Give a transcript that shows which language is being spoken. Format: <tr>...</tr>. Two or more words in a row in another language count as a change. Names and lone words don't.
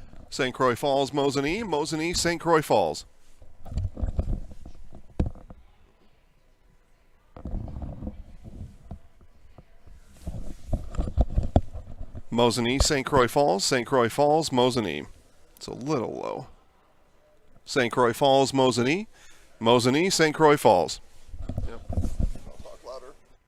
<en>St Croix Falls, Mosinee. Mosinee, St Croix Falls. Mosinee, St Croix Falls, St Croix Falls, Mosinee. It's a little low. St Croix Falls, Mosinee. Mosinee, St Croix Falls. Yep. I'll talk louder.</en>